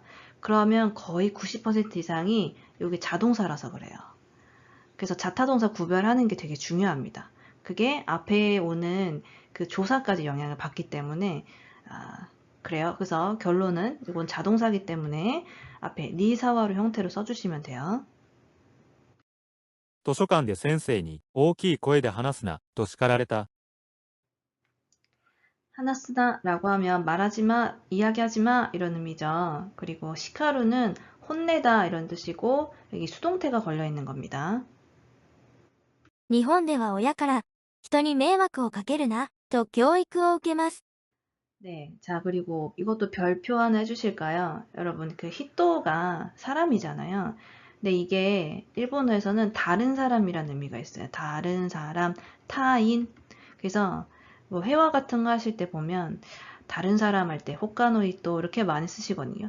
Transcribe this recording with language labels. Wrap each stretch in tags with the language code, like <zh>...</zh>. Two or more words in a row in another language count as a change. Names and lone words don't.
<ko>그러면 거의 90% 이상이 여기 자동사라서 그래요. 그래서 자타동사 구별하는 게 되게 중요합니다. 그게 앞에 오는 그 조사까지 영향을 받기 때문에 그래요. 그래서 결론은 이건 자동사기 때문에 앞에</ko> <ja>に触る</ja> <ko>형태로 써주시면 돼요.</ko> <ja>図書館で先生に大きい声で話すなと叱られた。</ja> <ko>하나쓰다라고 하면 말하지 마, 이야기하지 마 이런 의미죠. 그리고 시카루는 혼내다 이런 뜻이고 여기 수동태가 걸려 있는 겁니다.</ko> <ja>日本では親から、人に迷惑をかけるな、と教育を受けます。</ja> <ko>네, 자 그리고 이것도 별표 하나 해주실까요? 여러분 그 히토가 사람이잖아요. 근데 이게 일본어에서는 다른 사람이라는 의미가 있어요. 다른 사람, 타인. 그래서 뭐 회화 같은 거 하실 때 보면 다른 사람 할 때</ko> <ja>他の人</ja> <ko>이렇게 많이 쓰시거든요.</ko>